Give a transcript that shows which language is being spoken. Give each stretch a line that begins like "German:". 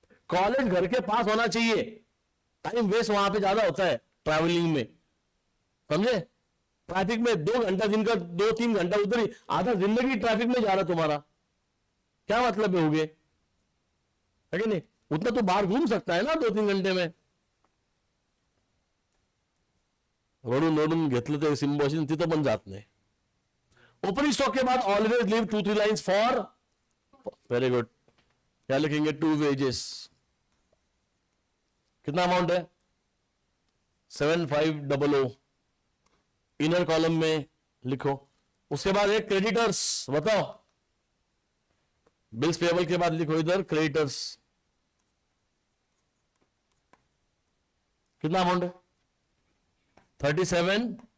Hindi: College घर के पास होना चाहिए, टाइम वेस्ट वहां पे ज्यादा होता है ट्रैवलिंग में, समझे। ट्रैफिक में 2 घंटा दिन का 2-3 घंटा उधर ही, आधा जिंदगी ट्रैफिक में जा रहा तुम्हारा, क्या मतलब है होगे, है कि नहीं। उतना तो बाहर घूम सकता है ना 2-3 घंटे में।
Marathi: रोडून रोडून घेतलं ते सिम्बोसिस तिथं पण जात नाही।
English: Opening stock के बाद always leave 2-3 lines for, very good.
Hindi: क्या लिखेंगे, 2 वेजेस। कितना अमाउंट है, 7500। इनर कॉलम में लिखो। उसके बाद एक क्रेडिटर्स, बताओ बिल्स पेबल के बाद लिखो इधर क्रेडिटर्स, कितना अमाउंट है, 37।